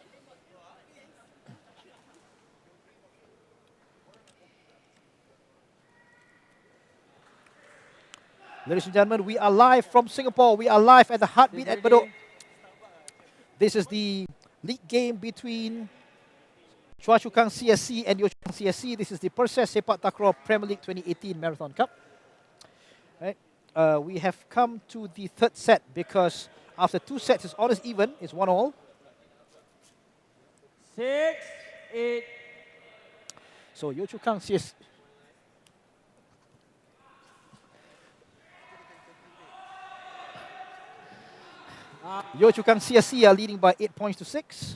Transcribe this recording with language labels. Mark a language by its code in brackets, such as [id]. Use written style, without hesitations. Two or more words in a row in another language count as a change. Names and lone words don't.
[en] Ladies and gentlemen, we are live from Singapore. We are live at the Heartbeat at Bedok. This is the league game between Choa Chu Kang CSC and Yio Chu Kang CSC. This is the Perses Sepaktakraw Premier League 2018 Marathon Cup. Right? We have come to the third set because after 2 sets, it's almost even. It's 1-1. 6. 8. So Yio Chu Kang CSC. Yio Chu Kang CSC are leading by 8 points to 6.